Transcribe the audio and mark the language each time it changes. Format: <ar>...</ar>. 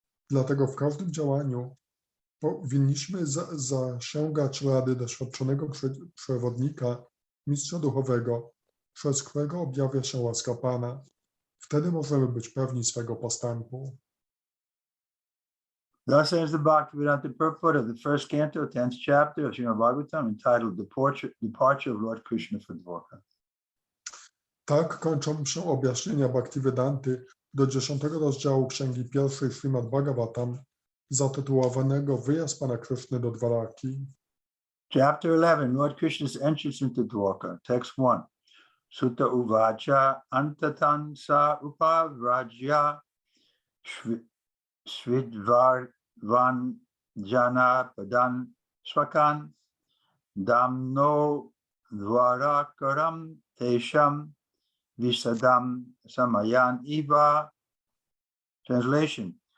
<pl>Dlatego w każdym działaniu powinniśmy zasięgać rady doświadczonego przewodnika, mistrza duchowego, przez którego objawia się łaska Pana. Wtedy możemy być pewni swego postępu.</pl> <en>Thus ends the Bhaktivedanta purport of the first canto, 10th chapter of Śrimad Bhagavatam, entitled Departure of Lord Krishna for Dwarka.</en> <pl>Tak kończą się objaśnienia Bhaktivedanty do 10 rozdziału księgi pierwszej Śrimad Bhagavatam, zatytułowanego Wyjazd Pana Kryszny do Dwaraki.</pl> <en>Chapter 11, Lord Krishna's entrance into Dwarka, text 1.</en> <sa>Sutta uvacha antatan sa upavrajya svidvarvan jana padan swakan damno dvarakaram tesham visadam samayan iva. Translation.</sa>